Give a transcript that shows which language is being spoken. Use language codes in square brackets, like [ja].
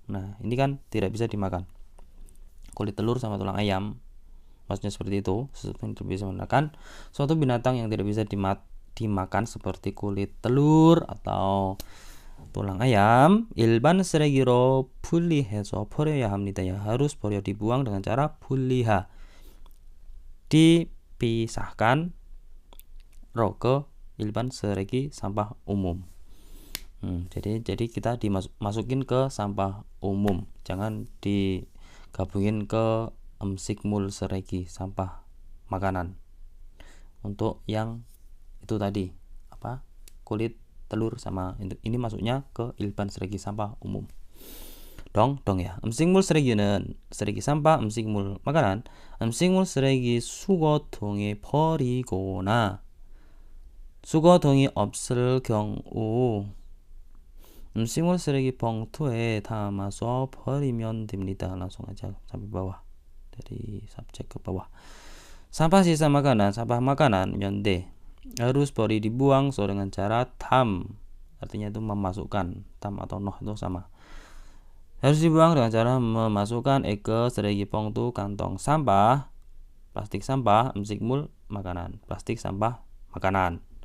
[id] Nah ini kan tidak bisa dimakan, kulit telur sama tulang ayam, maksudnya seperti itu, sesuatu yang tidak bisa dimakan, suatu binatang yang tidak bisa dimakan seperti kulit telur atau tulang ayam. [ko] 일반 쓰레기로 분리해서 버려야 합니다. [id] Ya harus dibuang dengan cara 분리하, dipisahkan, ke 일반 쓰레기 sampah umum. Jadi kita dimasukin ke sampah umum, jangan digabungin ke 음식물 쓰레기 sampah makanan. Untuk yang itu tadi apa, kulit telur sama ini masuknya ke 일반 쓰레기 sampah umum. dong ya. [ko] 음식물 쓰레기는 쓰레기 sampah, 음식물 makanan, 음식물 쓰레기 수거통에 버리거나 수거통이 없을 경우 음식물 쓰레기 봉투에 담아서 버리면 됩니다. [id] langsung aja sampai bawah, dari subjek ke bawah. sampah sisa makanan, sampah makanan nyonde harus dibuang dengan cara tam, artinya itu memasukkan, tam atau noh itu sama, harus dibuang dengan cara memasukkan ke 쓰레기 봉투 kantong sampah, plastik sampah, 음식물 makanan, plastik sampah makanan.